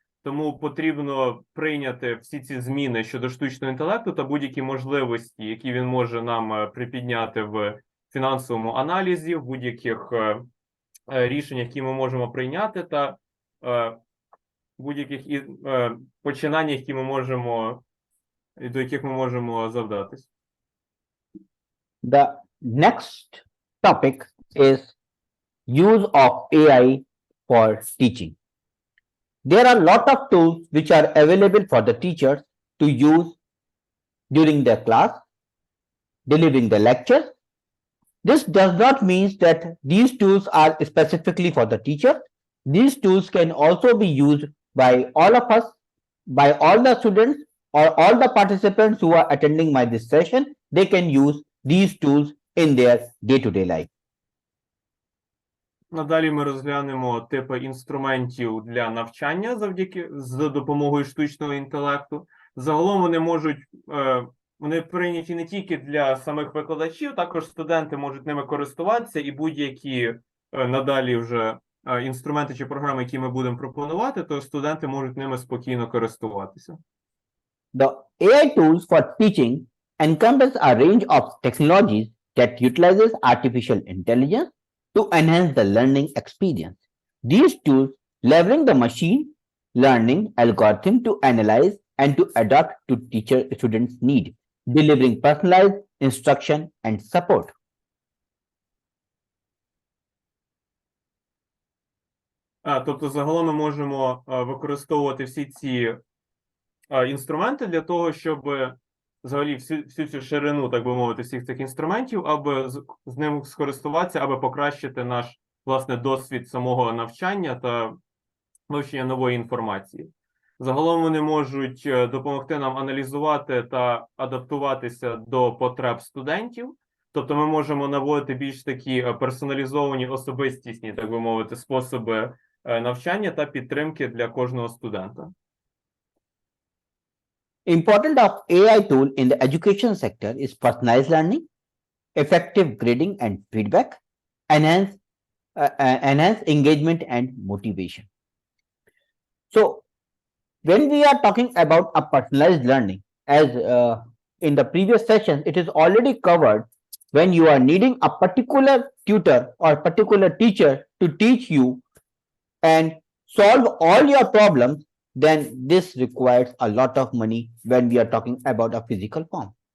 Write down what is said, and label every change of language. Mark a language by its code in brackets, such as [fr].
[uk] Тому потрібно прийняти всі ці зміни щодо штучного інтелекту та будь-які можливості, які він може нам припідняти в фінансовому аналізі, в будь-яких рішеннях, які ми можемо прийняти, та будь-яких починань, які ми можемо, до яких ми можемо завдатись. [en] The next topic is use of AI for teaching. There are a lot of tools which are available for the teachers to use during their class, delivering the lecture. This does not mean that these tools are specifically for the teacher. These tools can also be used by all of us, by all the students or all the participants who are attending this session. They can use these tools in their day-to-day life. [uk] Надалі ми розглянемо типи інструментів для навчання за допомогою штучного інтелекту. Загалом вони прийняті не тільки для самих викладачів, також студенти можуть ними користуватися, і будь-які надалі вже інструменти чи програми, які ми будемо пропонувати, то студенти можуть ними спокійно користуватися. [en] The AI tools for teaching encompass a range of technologies that utilizes artificial intelligence to enhance the learning experience. These tools leverage the machine learning algorithm to analyze and to adapt to students' need, delivering personalized instruction and support. [uk] Тобто, загалом ми можемо використовувати всі ці інструменти для того, щоб взагалі всю цю ширину, так би мовити, всіх цих інструментів, аби з ним скористуватися, аби покращити наш, власне, досвід самого навчання та вивчення нової інформації. Загалом вони можуть допомогти нам аналізувати та адаптуватися до потреб студентів. Тобто ми можемо наводити більш такі персоналізовані, особистісні, так би мовити, способи навчання та підтримки для кожного студента. [en] Important of AI tool in the education sector is personalized learning, effective grading and feedback, enhance engagement and motivation. So, when we are talking about a personalized learning, as in the previous session, it is already covered when you are needing a particular tutor or particular teacher to teach you and solve all your problems, then this requires a lot of money when we are talking about a physical form.